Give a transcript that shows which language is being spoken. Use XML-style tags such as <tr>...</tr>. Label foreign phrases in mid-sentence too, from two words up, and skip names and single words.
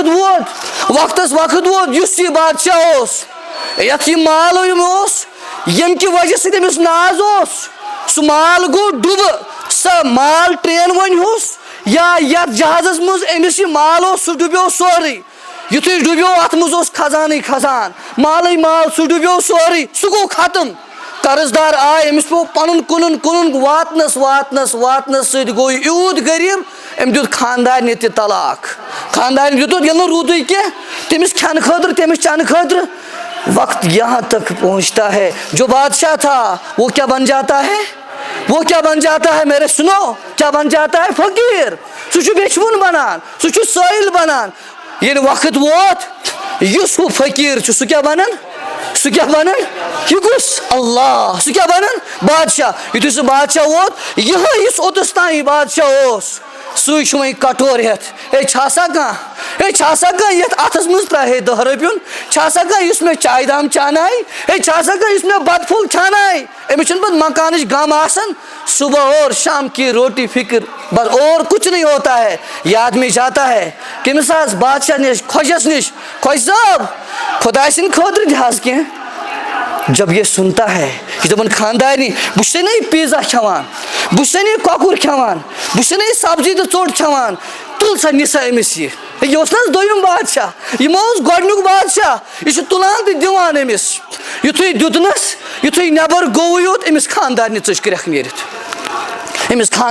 <ks>وقت ووت یُس یہِ بادشاہ اوس یتھ یہِ مال اوس ییٚمہِ کہِ وجہ سۭتۍ أمِس ناز اوس سُہ مال گوٚو ڈُبہٕ سۄ مال ٹرین ونہوس یا یتھ جہازس منٛز أمِس یہِ مال اوس سُہ ڈُبیو سورُے یُتھُے ڈُبیو اتھ منٛز اوس خزانٕے خزان مالٕے مال سُہ ڈُبیو سورُے سُہ گوٚو ختم قرض دار آے أمِس پیوٚو پنُن کٕنُن واتنس سۭتۍ گوٚو یہِ یوٗت غریٖب أمۍ دیُت خاندارنہِ تہِ طلاق خاندارنہِ دیُتُن ییٚلہِ نہٕ روٗدُے کینٛہہ تٔمِس کھٮ۪نہٕ خٲطرٕ تٔمِس چٮ۪نہٕ خٲطرٕ</ks> <ur>وقت یہاں تک پہنچتا ہے جو بادشاہ تھا وہ کیا بن جاتا ہے میرے سنو کیا بن جاتا ہے فقیر</ur> <ks>سُہ چھُ بیچھوُن بنان سُہ چھُ سٲیِل بنان ییٚلہِ وقت ووت یُس ہُہ فقیٖر چھُ سُہ کیاہ بنان یہِ کُس اللہ سُہ کیاہ بنان بادشاہ یُتھُے سُہ بادشاہ ووت یِہوے یُس اوٚتَس تام یہِ بادشاہ اوس سُے چھُ وۄنۍ کٹور ہٮ۪تھ چھا آسان کانٛہہ یتھ اتھس منٛز ترٛاوِ ہے 10 رۄپیُن چھا آسان کانٛہہ یُس مےٚ چایہِ دام چانایہِ چھا آسان کانٛہہ یُس مےٚ بتہٕ پھوٚل کھٮ۪انایہِ أمِس چھُنہٕ پتہٕ مکانٕچ غم آسان</ks> <ur>صبح اور شام کی روٹی فکر بس اور کچھ نہیں ہوتا ہے یہ آدمی جاتا ہے کٔمِس</ur> <ks>حظ بادشاہ نِش خۄجس نِش خۄش صٲب خۄداے سٕنٛدِ خٲطرٕ دِ حظ کینٛہہ</ks> <ur>جب یہ سنتا ہے</ur> <ks>یہ دپان خاندارنی بہٕ چھُسے نہ یہِ پیٖزا کھٮ۪وان بہٕ چھُسے نہٕ یہِ کۄکُر کھٮ۪وان بہٕ چھُسے نہٕ یہِ سبزی تہٕ ژوٚٹ کھٮ۪وان تُل سا نہِ سا أمِس یہِ اوس نہ حظ دوٚیِم بادشاہ یہِ ما اوس گۄڈنیُک بادشاہ یہِ چھُ تُلان تہٕ دِوان أمِس یُتھُے دیُتنس یُتھُے نٮ۪بر گوٚوُے یوت أمِس خاندارنہِ ژٔج کرٛٮ۪کھ نیٖرِتھ أمِس</ks>